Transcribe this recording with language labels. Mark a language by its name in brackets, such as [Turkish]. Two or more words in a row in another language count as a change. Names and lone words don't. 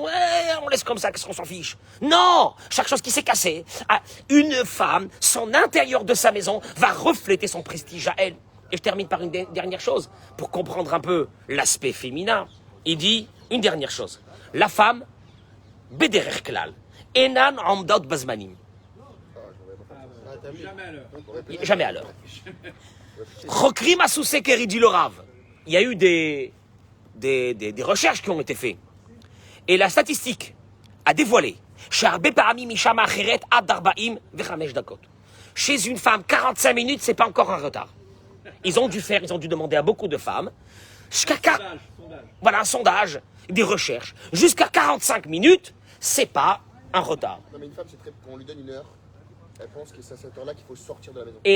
[French] On laisse comme ça, qu'est-ce qu'on s'en fiche? Non! Chaque chose qui s'est cassée, une femme, son intérieur de sa maison, va refléter son prestige à elle. Et je termine par une dernière chose, pour comprendre un peu l'aspect féminin. Il dit une dernière chose. La femme, [Hebrew] בדרך כלל, אינן עומדות בזמנים. [French] Jamais à l'heure. [Hebrew] חוקרים עוסקים [French] dit le Rav. Il y a eu des recherches qui ont été faites. Et la statistique a dévoilé [Hebrew] שהרבה פעמים אישה מאחרת עד 45 דקות. [French] Chez une femme, 45 minutes, c'est pas encore un retard. Ils ont dû demander à beaucoup de femmes, voilà un sondage, des recherches, jusqu'à 45 minutes, c'est pas un retard. Non, mais une femme, c'est très. Quand on lui donne une heure, elle pense que c'est à cette heure-là qu'il faut sortir de la maison.